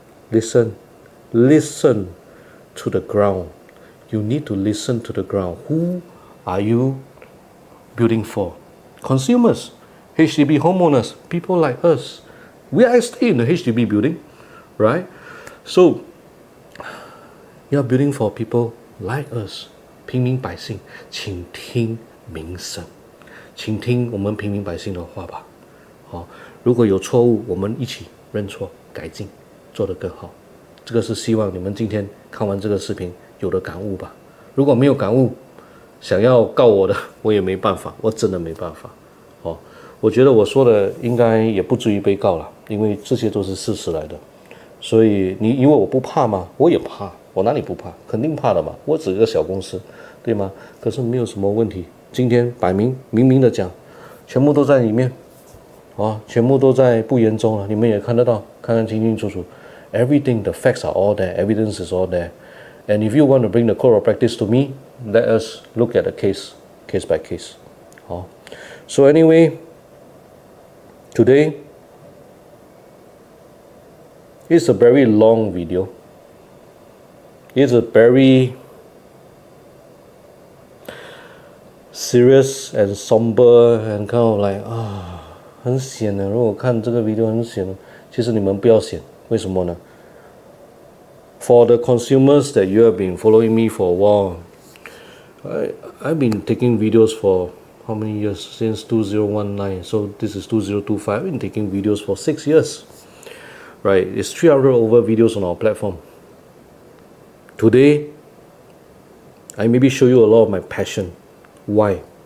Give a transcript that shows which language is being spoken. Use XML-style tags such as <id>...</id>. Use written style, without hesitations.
<en>Listen to the ground. You need to listen to the ground. Who are you building for? Consumers, HDB homeowners, people like us. We are staying in the HDB building, right? So you are building for people like us.</en> <zh>平民百姓，请听民声，请听我们平民百姓的话吧。好，如果有错误，我们一起认错、改进，做得更好。这个是希望你们今天看完这个视频有的感悟吧。如果没有感悟，想要告我的，我也没办法，我真的没办法。哦，我觉得我说的应该也不至于被告了，因为这些都是事实来的。所以你以为我不怕吗？我也怕，我哪里不怕？肯定怕的嘛。我只是一个小公司，对吗？可是没有什么问题。今天摆明明的讲，全部都在里面，全部都在不言中了。你们也看得到，看看清清楚楚。</zh> <en>Everything, the facts are all there, evidence is all there. And if you want to bring the code of practice to me, let us look at the case by case. So anyway, today it's a very long video. It's a very serious and somber and kind of like</en> <zh>很险的。如果看这个 video 很险的，其实你们不要险，为什么呢？</zh> <en>For the consumers that you have been following me for a while, I've been taking videos for how many years? Since 2019. So this is 2025. I've been taking videos for 6 years. Right? It's 300 over videos on our platform. Today, I maybe show you a lot of my passion. Why?</en>